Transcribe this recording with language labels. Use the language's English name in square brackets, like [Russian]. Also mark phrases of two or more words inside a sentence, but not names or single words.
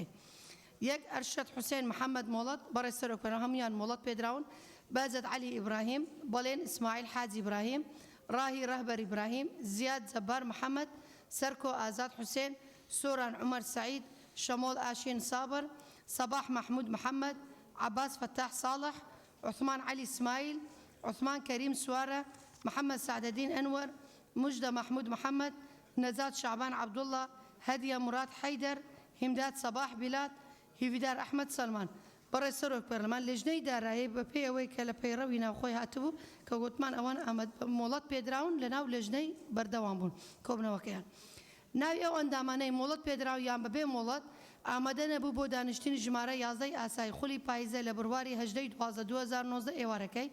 [Central Kurdish] یەک ئەرشەد حوسێن محەممەد مۆڵەت بەڕێز سەرۆکپەر هەمویان مۆڵەت پێدراون. بازت علی ئیبراهیم بەڵێن ئیسماعیل حاج ئیبراهیم ڕاهی ڕەهبەر ئیبراهیم زیاد جەبار محەممەد سەرکۆ ئازاد حوسێن سۆران عومەر سعید شەمۆڵ ئاشین سابر سەباح محمود محەممەد عباس فتاح صالح عثمان علی اسماعیل عثمان كريم سوارة محمد سعد الدين أنور مجدة محمود محمد نزاد شعبان عبد الله هدية مراد حيدر همداد صباح بلاد هیویدار ئەحمەد سەلمان. بەڕێز سەرۆک پەرلەمان لێژنەی دارایی بە پێی ئەوەی کە لە پەیڕەوی ناوخۆی هاتبوو کە گوتمان ئەوان مۆڵەت پێدراون لە ناو لێژنەی بەردەوام بوون کۆبنەوەکەیان. ناوی ئەو ئەندامانەی مۆڵەت پێدراو یان بەبێ مۆڵەت ئامادە نەبوو بۆ دانیشتنی ژمارە 11 ئاسایی خولی پاییزە لە بڕواری 18 12 2019 ئێوارەکەی.